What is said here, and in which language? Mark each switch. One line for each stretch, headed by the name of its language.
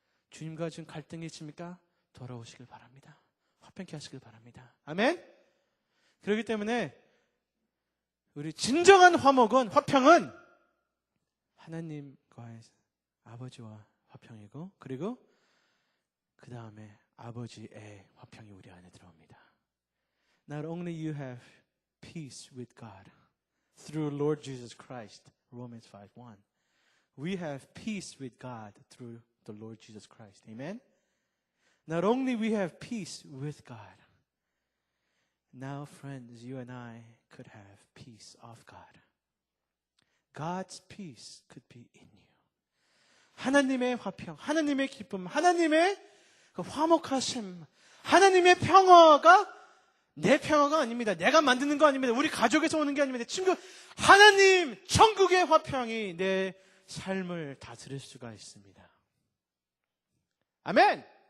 Korean: 주님과 지금 갈등이 있습니까? 돌아오시길 바랍니다. 화평케 하시길 바랍니다. 아멘? 그렇기 때문에 우리 진정한 화평은 하나님과의 아버지와 화평이고 그리고 그 다음에 아버지의 화평이 우리 안에 들어옵니다.
English: Not only you have peace with God through Lord Jesus Christ, Romans 5:1. We have peace with God through the Lord Jesus Christ. Amen? Not only we have peace with God, now friends, you and I could have peace of God. God's peace could be in you.
Korean: 하나님의 화평, 하나님의 기쁨, 하나님의 그 화목하심, 하나님의 평화가 내 평화가 아닙니다. 내가 만드는 거 아닙니다. 우리 가족에서 오는 게 아닙니다. 친구, 하나님, 천국의 화평이 내 삶을 다스릴 수가 있습니다. 아멘!